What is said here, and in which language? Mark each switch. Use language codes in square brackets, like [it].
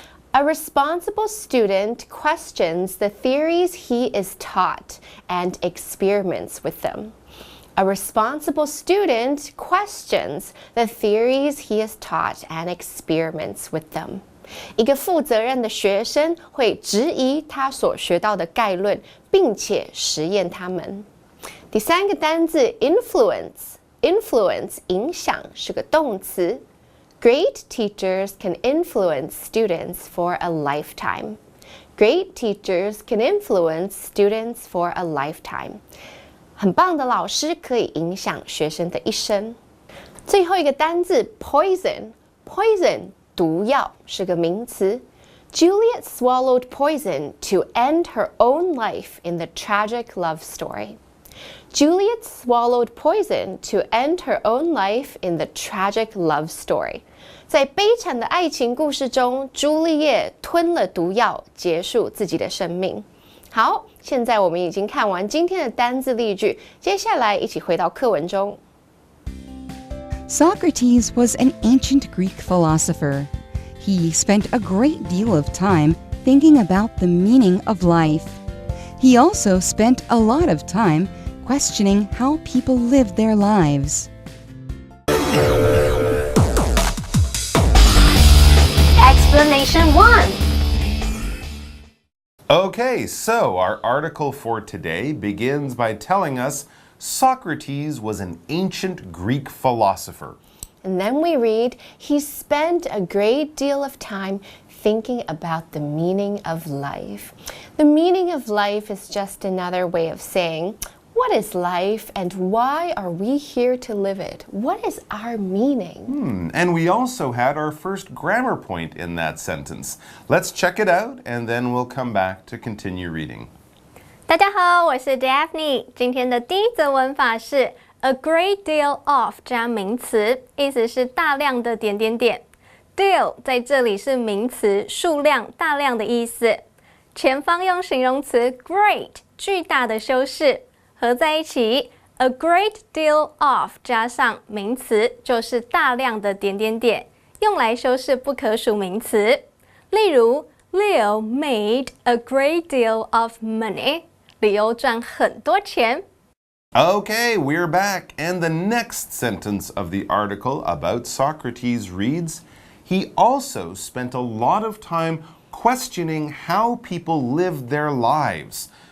[en] A responsible student questions the theories he is taught and experiments with them. A responsible student questions the theories he is taught and experiments with them. [zh] 一个负责任的学生会质疑他所学到的概论，并且实验它们。第三个单字 influence 影响是个动词。 [en] Great teachers can influence students for a lifetime. Great teachers can influence students for a lifetime. [zh] 很棒的老师可以影响学生的一生。最后一个单字 poison 毒药是个名词。 [en] Juliet swallowed poison to end her own life in the tragic love story. Juliet swallowed poison to end her own life in the tragic love story. [zh] 在悲惨的爱情故事中，朱丽叶吞了毒药，结束自己的生命。好，现在我们已经看完今天的单字例句，接下来一起回到课文中。 [en] Socrates was an ancient Greek philosopher. He spent a great deal of time thinking about the meaning of life. He also spent a lot of time questioning how people live their lives. Explanation 1. Okay, so our article for today begins by telling us Socrates was an ancient Greek philosopher. And then we read, he spent a great deal of time thinking about the meaning of life. The meaning of life is just another way of saying, what is life and why are we here to live it? What is our meaning? And we also had our first grammar point in that sentence. Let's check it out and then we'll come back to continue reading. [zh] 大家好，我是 Daphne。今天的第一则文法是 [en] a great deal of [zh] 加名词，意思是大量的点点点。 deal 在这里是名词，数量、大量的意思。前方用形容词 great 巨大的修饰，合在一起 [en] A great deal of [zh] 加上名词就是大量的点点点，用来修饰不可数名词。例如 [en] Leo made a great deal of money. [zh] 李欧赚很多钱。 [en] Okay, we're back, and the next sentence of the article about Socrates reads, he also spent a lot of time questioning how people lived their lives.